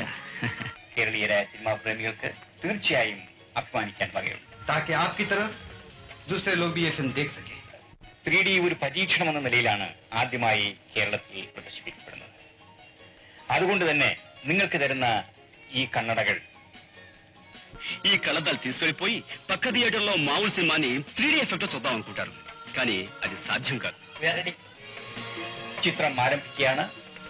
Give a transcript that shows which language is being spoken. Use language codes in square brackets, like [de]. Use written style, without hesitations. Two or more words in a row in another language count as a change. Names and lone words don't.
[ml] കേരളീയരായ സിനിമാ പ്രേമികൾക്ക് തീർച്ചയായും അഭിമാനിക്കാൻ വകയുണ്ട്. [hi] ताकि आपकी तरफ दूसरे लोग भी ये फिल्म देख सके. [ml] 3D ഒരു പരീക്ഷണം എന്ന നിലയിലാണ് ആദ്യമായി കേരളത്തിൽ പ്രദർശിപ്പിക്കപ്പെടുന്നത്. അതുകൊണ്ട് തന്നെ നിങ്ങൾക്ക് തരുന്ന ഈ కన్నడകൾ [te] ఈ కళ్ళద్దాలు తీసుకెళ్లిపోయి పక్క థియేటర్లో మామూలు సినిమాని 3D ఎఫెక్ట్ తో చూద్దాం అనుకుంటారు. కానీ అది సాధ్యం కాదు. [ml] ചിത്രം ആരംഭിക്കുകയാണ്.